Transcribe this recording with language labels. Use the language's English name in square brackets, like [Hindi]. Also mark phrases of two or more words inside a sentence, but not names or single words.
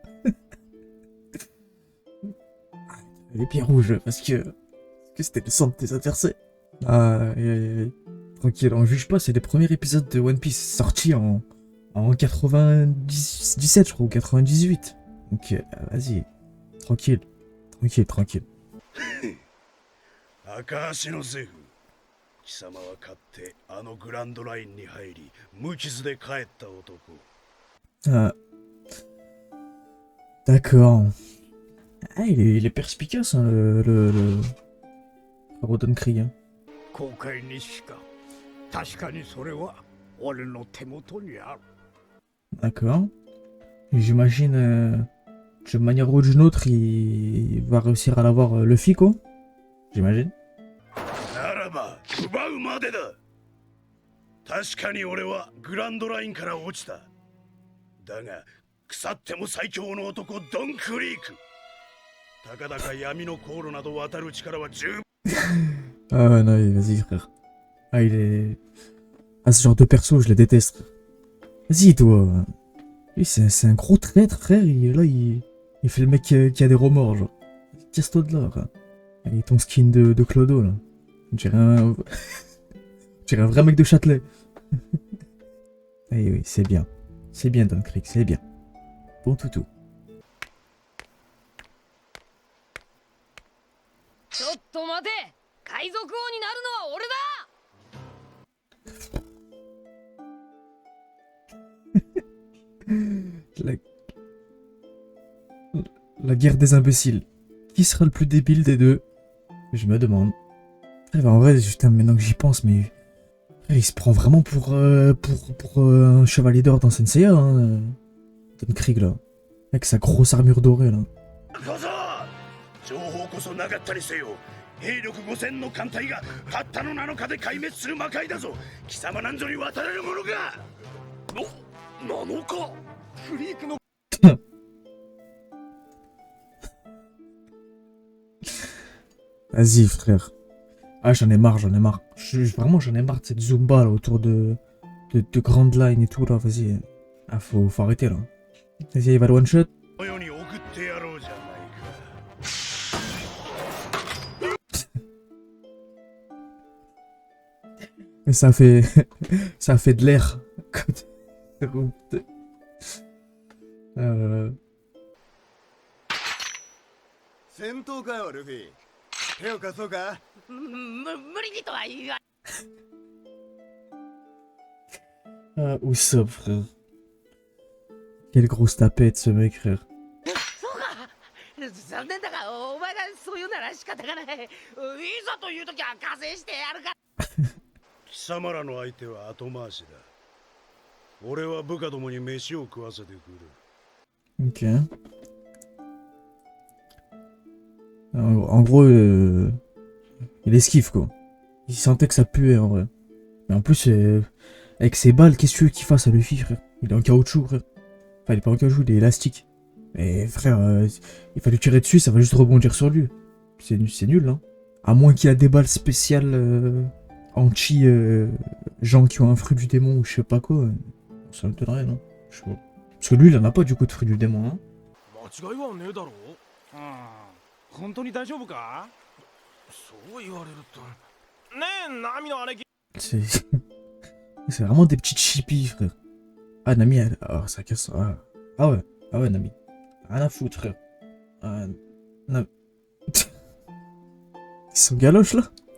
[French] Les pieds rouges, parce que c'était le sang de tes adversaires. Ah, tranquille, on juge pas, c'est les premiers épisodes de One Piece sortis en 97, je crois, ou 98. Donc, vas-y, tranquille. [Japanese] 貴様は勝ってあのグランドラインに入り無傷で帰った男。 [French] Ah, d'accord. Ah, il est perspicace, hein, le Rodon Krieg. Hein. [Japanese] 後悔にしか確かにそれは俺の手元にある。 [French] D'accord. J'imagine, d'une manière ou d'une autre, il va réussir à l'avoir Luffy, quoi. J'imagine. [Japanese] ならば奪うまでだ。確かに俺はグランドラインから落ちた。だが腐っても最強の男ドンクリーク。たかだか闇の航路など渡る力は十分。 [French] Ah non, vas-y, frère. Ah, il est... Ah, ce genre de perso, je les déteste. Vas-y, toi. Lui, c'est un gros traître, frère. Il fait le mec qui a des remords, genre. Casse-toi de là, frère. Et ton skin de Clodo, là. On dirait un... On dirait un vrai mec de Châtelet. Eh oui, c'est bien. C'est bien, Don Krieg, c'est bien. Bon toutou. [Japanese] ちょっと待て、海賊王になるのは俺だ。 [French] La guerre des imbéciles. Qui sera le plus débile des deux? Je me demande. En vrai, putain, maintenant que j'y pense, mais... Il se prend vraiment pour un chevalier d'or dans Senseiya, hein. Don Krieg, là. Avec sa grosse armure dorée, là. [Japanese] 情報こそなかったにせよ兵力5000の艦隊がたったの7日で壊滅する魔界だぞ。貴様なんぞに渡れるものか。7日クリークの [French] Vas-y, frère. Ah, j'en ai marre. Vraiment, j'en ai marre de cette Zumba, là, autour de Grand Line et tout, là. Vas-y. Ah, faut arrêter, là. Vas-y, il va le one-shot. Mais ça fait de l'air. [Japanese] 戦闘かよルフィ。手を貸そうか。無理にとは言わ [French] Où ça, frère? Quelle grosse tapette, ce mec, frère. [Japanese] そうか残念だがお前がそういうなら仕方がないいざという時は加勢してやるか貴様らの相手は後回しだ。俺は部下どもに飯を食わせてくる。 [French] Ok. En gros, il esquive, quoi. Il sentait que ça puait, en vrai. Mais en plus, avec ses balles, qu'est-ce que tu veux qu'il fasse à Luffy, frère? Il est en caoutchouc, frère. Enfin, il est pas en caoutchouc, il est élastique. Mais frère, il fallait tirer dessus, ça va juste rebondir sur lui. C'est nul, hein. À moins qu'il a des balles spéciales anti gens qui ont un fruit du démon ou je sais pas quoi. Ça m'étonnerait, non? Je sais pas. Parce que lui, il en a pas du coup de fruit du démon, hein. [Japanese] 間違いはねえだろう。本当に大丈夫か？そう言われると。ねえ、ナミの姉貴。 [French] C'est c'est vraiment des petites chippies, frère. Ah, Nami, ah, ça casse. Ah ouais, Nami. Rien à foutre, frère. Ils sont galoches, là.